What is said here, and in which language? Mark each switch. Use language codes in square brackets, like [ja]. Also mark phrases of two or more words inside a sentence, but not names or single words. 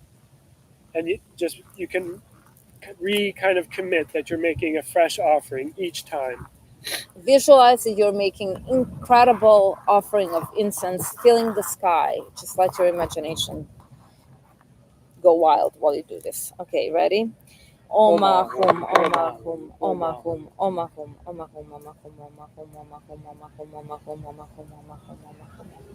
[en] And you can kind of commit that you're making a fresh offering each time. Visualize that you're making incredible offering of incense, filling the sky. Just let your imagination go wild while you do this. Okay, ready? [sa] Oma hum, oma hum, oma hum, oma hum, oma hum, oma hum, oma hum, oma hum, oma hum, oma hum, oma hum, oma hum, oma hum.